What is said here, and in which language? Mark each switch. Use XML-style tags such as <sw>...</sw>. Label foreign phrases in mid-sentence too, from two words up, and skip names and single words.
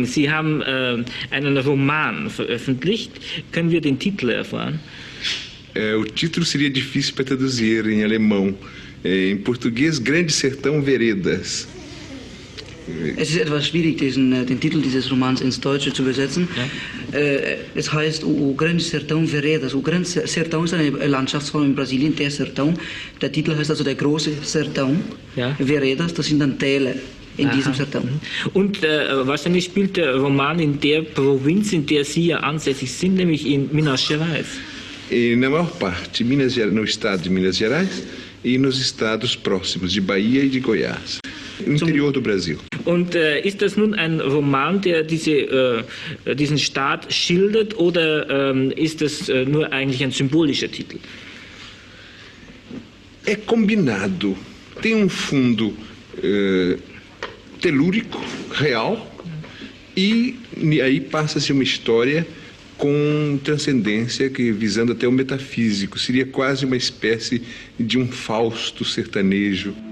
<de>Sie haben einen Roman veröffentlicht. Können wir den Titel erfahren?</de> <pt>O título seria difícil para traduzir em alemão. Em português, Grande Sertão Veredas.</pt> <de>Es ist etwas schwierig, den Titel dieses Romans ins Deutsche zu übersetzen. Ja. Es heißt O Grande Sertão Veredas. O Grande Sertão ist eine Landschaftsform in Brasilien, der Sertão. Der Titel heißt also der große Sertão. Ja. Veredas, das sind dann Täler in diesem Sertão. Und wahrscheinlich spielt der Roman in der Provinz, in der Sie ja ansässig sind, nämlich in Minas Gerais.</de> <pt>Na maior parte, no estado de Minas Gerais e nos estados próximos de Bahia e de Goiás. Im Interior do Brasil.</pt> <de>Und ist das nun ein Roman, der diesen Staat schildert, oder ist das nur eigentlich ein symbolischer Titel?</de> <pt>É combinado. Tem fundo telúrico, real, e aí passa-se uma história com transcendência, visando até o metafísico. Seria quase uma espécie de Fausto sertanejo.</pt>